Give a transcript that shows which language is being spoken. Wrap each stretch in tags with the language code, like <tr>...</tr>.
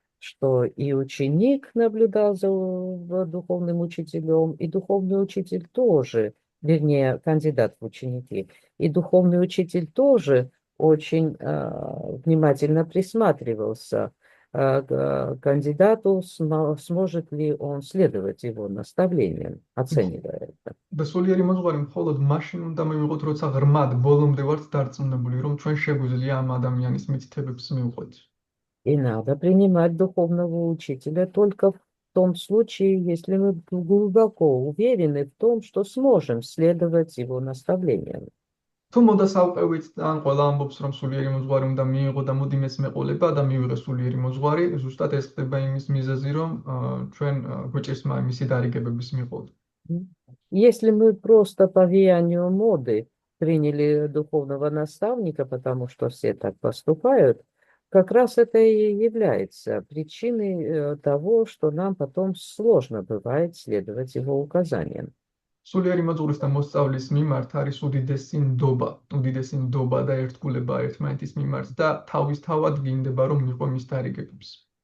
<ru>что и ученик наблюдал за духовным учителем, и духовный учитель тоже, вернее, кандидат в ученики, и духовный учитель тоже очень внимательно присматривался к кандидату, сможет ли он следовать его наставлениям, оценивая это.</ru> <ka>და სულიერი მოძღვარი მხოლოდ მაშინ უნდა მივიღოთ, როცა ღრმად ბოლომდე ვართ დარწმუნებული, რომ ჩვენ შეგვიძლია ამ ადამიანის მითითებებს მივყვეთ.</ka> <ru>И надо принимать духовного учителя только в том случае, если мы глубоко уверены в том, что сможем следовать его наставлениям.</ru> <ka>თუ მოდასალყევით ან ყველა ამბობს, რომ სულიერი მოძღვარი უნდა მიიღო და მოდი მეც მეყოლება და მივიღე სულიერი მოძღვარი, ზუსტად ეს ხდება იმის მიზეზი, რომ ჩვენ გვეჭირს მისი დარიგებების მიყოლვა.</ka> <ru>Если мы просто по влиянию моды приняли духовного наставника, потому что все так поступают, как раз это и является причиной того, что нам потом сложно бывает следовать его указаниям.</ru> <ka>სულიერი მოძღვრის და მოსწავლის მიმართ არის უდიდესი ნდობა და ერთგულება ერთმანეთის მიმართ და თავისთავად გინდება, რომ მიიღო მის დარიგებებს.</ka>